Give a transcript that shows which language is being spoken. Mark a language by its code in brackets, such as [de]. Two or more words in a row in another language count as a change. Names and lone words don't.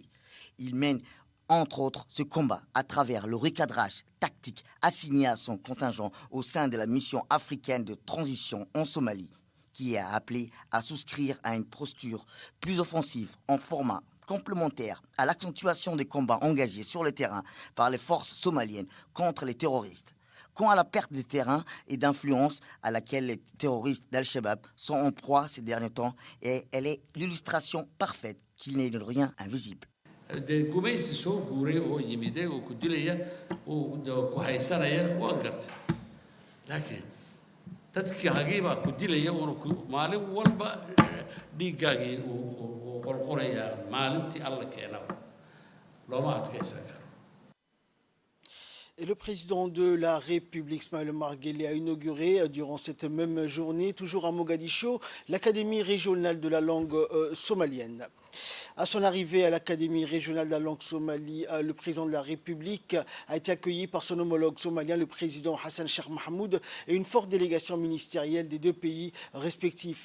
[fr] Il mène, entre autres, ce combat à travers le recadrage tactique assigné à son contingent au sein de la mission africaine de transition en Somalie, qui est appelé à souscrire à une posture plus offensive en format complémentaire à l'accentuation des combats engagés sur le terrain par les forces somaliennes contre les terroristes. Quant à la perte de terrain et d'influence à laquelle les terroristes d'Al-Shabaab sont en proie ces derniers temps, et elle est l'illustration parfaite qu'il n'est de rien invisible. [so] gumaysi soo guuray oo yimide oo ku dilaya oo ku haysanaya waan gartay laakiin dadkii hageebaa ku dilaya oo maalin walba dhiiggaagii oo qolqolaya maalintii alla keena looma adkaysan karo. [fr] Et le président de la République, Ismaël Omar Guelleh, a inauguré durant cette même journée, toujours à Mogadiscio, l'Académie régionale de la langue somalienne. À son arrivée à l'Académie régionale de la langue somalie, le président de la République a été accueilli par son homologue somalien, le président Hassan Sheikh Mohamoud, et une forte délégation ministérielle des deux pays respectifs.